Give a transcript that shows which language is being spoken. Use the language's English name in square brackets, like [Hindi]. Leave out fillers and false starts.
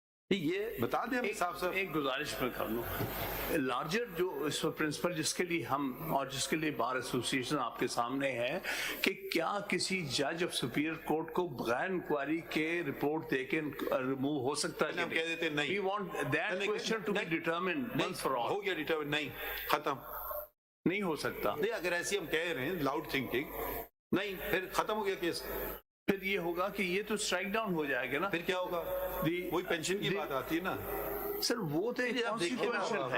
[Urdu] یہ بتا دیں ہمیں صاحب صاحب. ایک گزارش میں کر لوں, لارجر جو اس پرنسپل جس کے لیے ہم اور جس کے لیے بار ایسوسیشن آپ کے سامنے ہے کہ کیا کسی جج آف سپیریئر کورٹ کو بغیر انکوائری کے رپورٹ دے کے ریموو ہو سکتا ہے؟ ہم کہہ دیتے نہیں. [English] We want that question to be determined once for all. [Urdu] ہو گیا ڈیٹرمنٹ, نہیں ختم, نہیں ہو سکتا. نہیں اگر ایسی ہم کہہ رہے ہیں لاؤڈ تھنکنگ, نہیں پھر ختم ہو گیا کیس. پھر یہ ہوگا کہ یہ تو اسٹرائک ڈاؤن ہو جائے گا نا. پھر کیا ہوگا؟ وہی پینشن کی بات آتی ہے نا سر, وہ تو ایک constitution ہے.